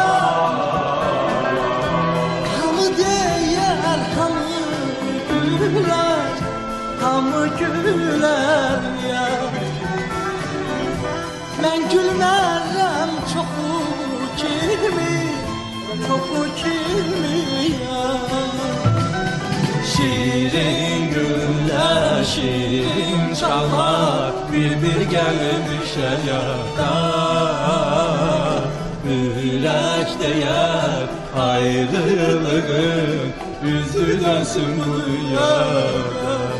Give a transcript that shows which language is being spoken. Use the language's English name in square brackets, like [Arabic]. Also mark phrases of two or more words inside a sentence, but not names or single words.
[Azerbaijani] Hamı deyər, hamı gülər, hamı gülər ya. Mən gülmərəm çoxu kimi, çoxu kimi ya. [Turkish] Şirin güller, şirin çalar, bir gelmiş hayata. Yürek değer ayrılığın, yüzü dönsün bu dünyada.